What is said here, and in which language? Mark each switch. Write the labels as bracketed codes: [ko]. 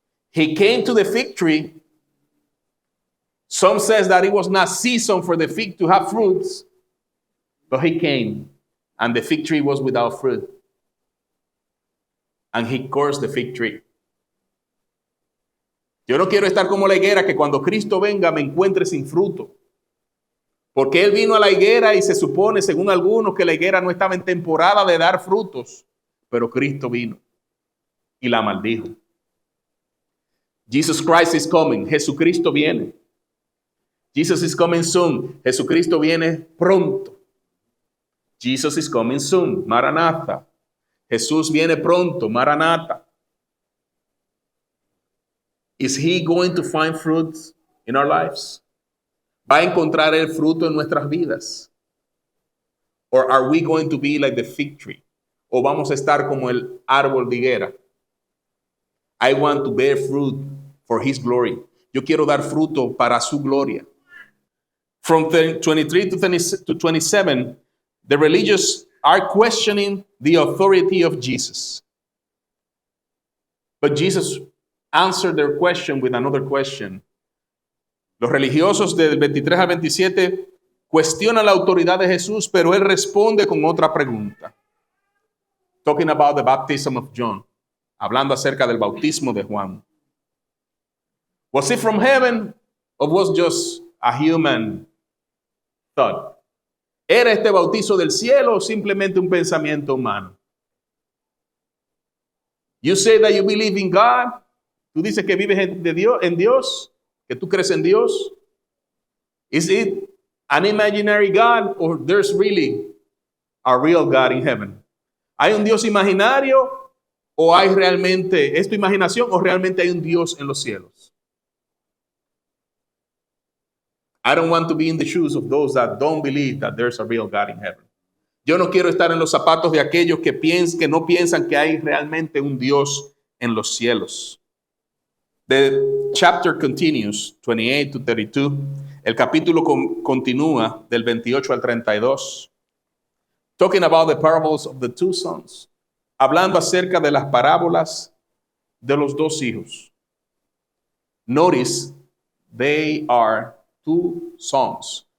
[en] He came to the fig tree. Some says that it was not season for the fig to have fruits, but he came and the fig tree was without fruit. And he cursed the fig tree. [es] Yo no quiero estar como la higuera que cuando Cristo venga me encuentre sin fruto. Porque Él vino a la higuera y se supone, según algunos, que la higuera no estaba en temporada de dar frutos. Pero Cristo vino y la maldijo. [en] Jesus Christ is coming. [es] Jesucristo viene. [en] Jesus is coming soon. [es] Jesucristo viene pronto. [en] Jesus is coming soon. Maranatha. [es] Jesús viene pronto. Maranatha. [en] Is he going to find fruits in our lives? [es] ¿Va a encontrar el fruto en nuestras vidas? [en] Or are we going to be like the fig tree? [es] ¿O vamos a estar como el árbol de higuera? [en] I want to bear fruit for his glory. [es] Yo quiero dar fruto para su gloria. [en] From 23 to 27, the religious are questioning the authority of Jesus. But Jesus answered their question with another question. [es] Los religiosos del 23 al 27 cuestionan la autoridad de Jesús, pero él responde con otra pregunta. [en] Talking about the baptism of John. [es] Hablando acerca del bautismo de Juan. [en] Was it from heaven or was just a human thought? [es] ¿Era este bautizo del cielo o simplemente un pensamiento humano? [en] You say that you believe in God. [es] Tú dices que vives en Dios, que tú crees en Dios. [en] Is it an imaginary God or there's really a real God in heaven? [es] ¿Hay un Dios imaginario o hay realmente, es tu imaginación o realmente hay un Dios en los cielos? [en] I don't want to be in the shoes of those that don't believe that there's a real God in heaven. [es] Yo no quiero estar en los zapatos de aquellos que no piensan que hay realmente un Dios en los cielos. [en] The chapter continues, 28 to 32. [es] El capítulo continúa del 28 al 32. [en] Talking about the parables of the two sons. [es] Hablando acerca de las parábolas de los dos hijos. [en] Notice, they are two sons.